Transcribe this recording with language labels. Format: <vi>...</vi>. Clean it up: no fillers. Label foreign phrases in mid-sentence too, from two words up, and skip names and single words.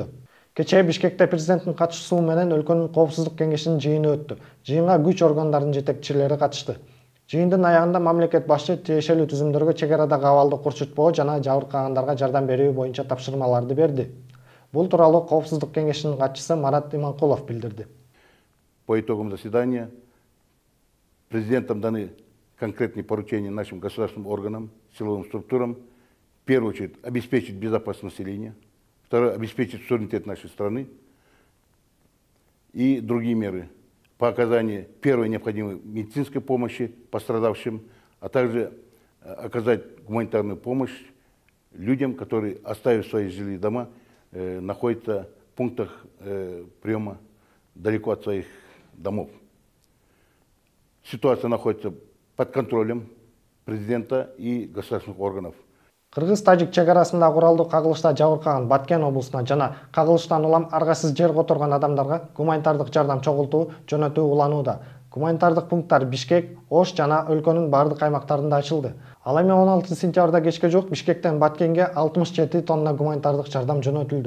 <ky>Кечээ Бишкекте президенттин катышуусу менен өлкөнүн коопсуздук кеңешинин жыйыны өттү. Жыйынга күч органдарынын жетекчилери катышты. Жыйындын аягында мамлекет башчы тиешелүү түзүмдөргө чек арадагы абалды курчутпоо жана жабыркагандарга жардам берүү боюнча тапшырмаларды берди. Бул тууралуу Коопсуздук кеңешинин катчысы Марат Иманкулов билдирди.</ky> <ru>По итогам заседания президентом даны конкретные поручения нашим государственным органам, силовым структурам. В первую очередь обеспечить безопасность населения, второе обеспечить суверенитет нашей страны и другие меры по оказанию первой необходимой медицинской помощи пострадавшим, а также оказать гуманитарную помощь людям, которые, оставив свои жилые дома, находятся в пунктах приема далеко от своих домов. Ситуация находится под контролем президента и государственных органов.</ru> <ky>Кыргыз-тажик чек арасында куралдуу кагылышта жабыркаган Баткен облусуна жана кагылыштан улам аргасыз жер которгон адамдарга гуманитардык жардам чогултуу жөнөтүү уланууда. Гуманитардык пункттар Бишкек, Ош жана өлкөнүн бардык аймактарында ачылды. Ал эми 16 сентябрда кечке жук Бишкектен Баткенге 67 тонна гуманитардык жардам жөнөтүлдү.</ky>